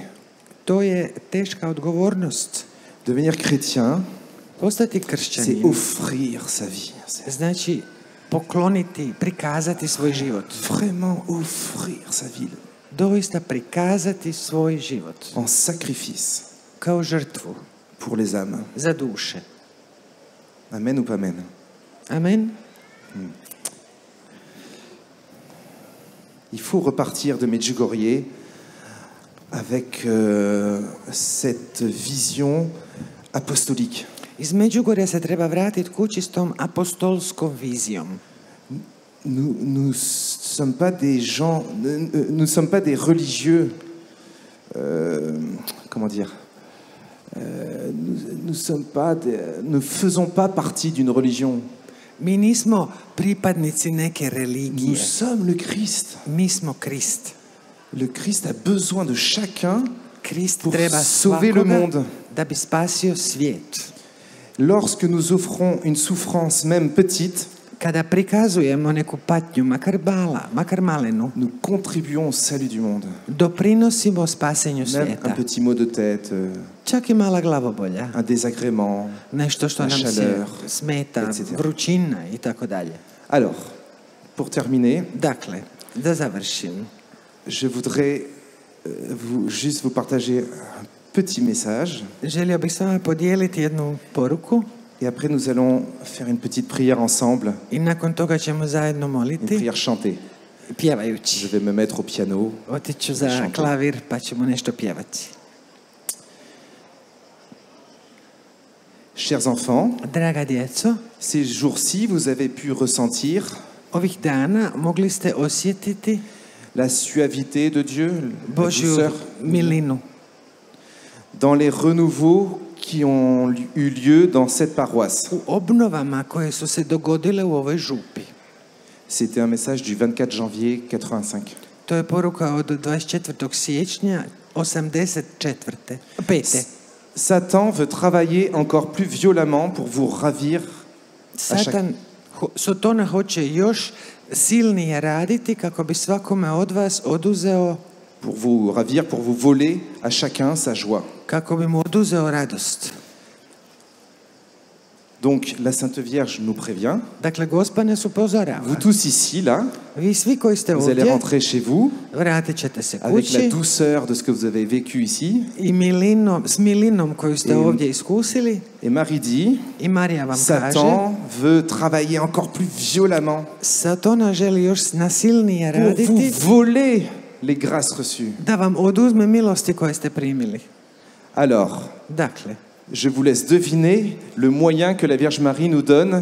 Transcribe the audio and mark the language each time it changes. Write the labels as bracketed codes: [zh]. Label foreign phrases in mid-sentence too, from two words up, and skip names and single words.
[hr] To je teška odgovornost. [fr] Devenir chrétien, [hr] Postati [fr] c'est [hr] kršćanin [fr] offrir sa vie. C'est [hr] znači pokloniti, prikazati svoj život. [fr] vraiment offrir sa vie [hr] Doista prikazati svoj život [fr] en sacrifice [hr] kao žrtvu [fr] pour les âmes. [hr] za duše. [fr] Amen ou pas amen? Amen. Il faut repartir de Medjugorje avec cette vision apostolique. [hr] Iz Međugorja se treba vratiti kući s tom apostolskom vizijom. [fr] Nous sommes pas des gens, nous sommes pas des religieux. Comment dire? Nous faisons pas partie d'une religion. [hr] Mi nismo pripadnici neke [fr] Nous [hr] religije. [fr] sommes le Christ. [hr] Mi smo Krist. [fr] Le Christ a besoin de chacun [hr] Krist [fr] pour [hr] treba [fr] sauver le [hr] svakoga [fr] monde. [hr] da bi spasio svijet. [fr] Lorsque nous offrons une souffrance même petite, [hr] Kada prikazujemo neku patnju, makar malenu, [fr] nous contribuons au salut du monde. [hr] doprinosimo spasenju [fr] Même un [hr] svijeta. [fr] petit mot de tête, [hr] Čak i mala glavobolja. [fr] un désagrément. [hr] Nešto što [fr] La [hr] nam se [fr] chaleur, [hr] smeta, [fr] etc. [hr] vrućina i tako dalje. [fr] Alors, pour terminer, [hr] Dakle, da završim. [fr] je voudrais juste vous partager un petit message. [hr] Želio bih s vama podijeliti jednu poruku [fr] Et après, nous allons faire une petite prière ensemble, [hr] i nakon toga ćemo zajedno [fr] une [hr] moliti, [fr] prière chantée. Je [hr] pjevajući. [fr] vais me mettre au piano. [hr] Otiću za klavir pa ćemo nešto pjevati. [fr] Chers enfants, [hr] Draga djeco, [fr] ces jours-ci, vous avez pu ressentir [hr] ovih dana mogli ste osjetiti [fr] la suavité de Dieu, la [hr] Božju [fr] douceur, [hr] milinu [fr] dans les renouveaux qui ont eu lieu dans cette paroisse. [hr] u obnovama koje su se dogodile u ovoj župi. [fr] C'était un message du 24 janvier 85. [hr] To je poruka od 24. siječnja 84. 5. [fr] Satan veut travailler encore plus violemment pour vous ravir [hr] Satan, Sotona hoće još silnije raditi kako bi svakome od vas oduzeo, [fr] pour vous voler à chacun sa joie. [hr] kako bi mu oduzeo radost. [fr] Donc la Sainte Vierge nous prévient. [hr] Dakle, Gospa nas upozorava. [fr] Vous tous ici, là, [hr] Vi svi koji ste [fr] vous allez [hr] ovdje, [fr] rentrer chez vous [hr] vratit ćete se [fr] avec la [hr] kući [fr] douceur de ce que vous avez vécu ici. [hr] i s milinom koju ste ovdje iskusili. [fr] Et Marie dit, [hr] I Marija vam kaže, [fr] Satan veut travailler encore plus violemment [hr] Satana želi još nasilnije [fr] pour vous [hr] raditi [fr] voler les grâces reçues. [hr] da vam oduzme milosti koje ste primili. [fr] Alors, [hr] Dakle, [fr] je vous laisse deviner le moyen que la Vierge Marie nous donne